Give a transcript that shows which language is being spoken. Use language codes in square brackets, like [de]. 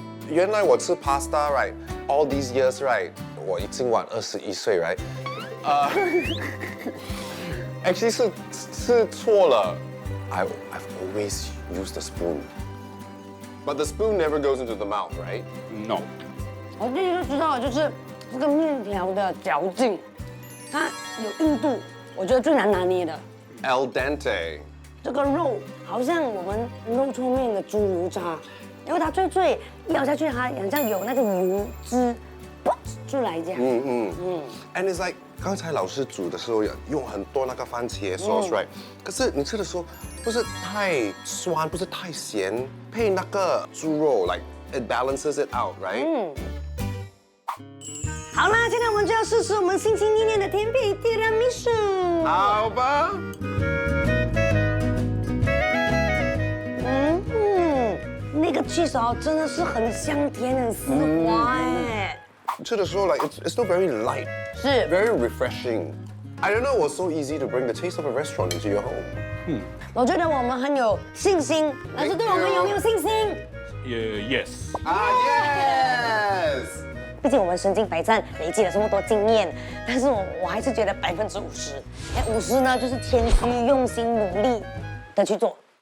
[zh] 原来我吃 [en] pasta right all these years right [zh] 我已经晚21岁 [en] right actually [zh] 是错了 [en] I've always used the spoon but the spoon never goes into the mouth right No. [zh] 我第一个知道的就是这个面条的嚼劲，它有硬度，我觉得最难拿捏的。 [it] al dente [zh] 这个肉好像我们肉搓面的猪油渣，因为它脆，一咬下去它好像有那个油脂噗出来这样。 [en] and it's like [zh] 刚才老师煮的时候用很多那个番茄 sauce right 可是你吃的时候不是太酸不是太咸配那个猪肉 [en] like it balances it out right [zh] 好啦，现在我们就要试试我们心心念念的甜品提拉米苏。好吧那个 cheese 哦，真的是很香甜，很丝滑哎。吃的时候 [en] like it's still very light [zh] 是 [en] very refreshing I don't know it was so easy to bring the taste of a restaurant into your home [zh] 我觉得我们很有信心，老师对我们有没有信心？ [en] Yes. yes [zh] 毕竟我们身经百战，累积了这么多经验，但是我还是觉得50%，哎，50呢就是谦虚、用心、努力的去做。